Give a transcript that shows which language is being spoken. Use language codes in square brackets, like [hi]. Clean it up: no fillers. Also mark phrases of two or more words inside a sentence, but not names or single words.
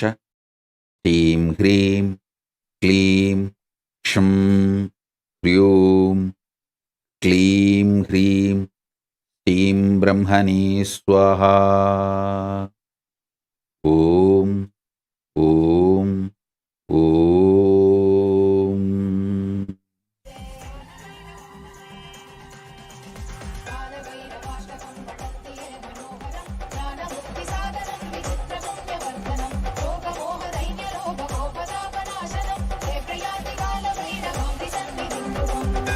[sa] శ్రీం హ్రీం క్లీం క్షం హ్రీం క్లీం హ్రీం శ్రీం బ్రహ్మణే స్వాహా. ఓం ఓం ఓం. कालभैरवाष्टकं पठन्ति ये मनोहरं ज्ञानमुक्तिसाधनं विचित्रपुण्यवर्धनं शोकमोहदैन्यलोभकोपशापनाशनं हे प्रयाति कालभैरवाम्बिसन्निधिं ध्रुवम्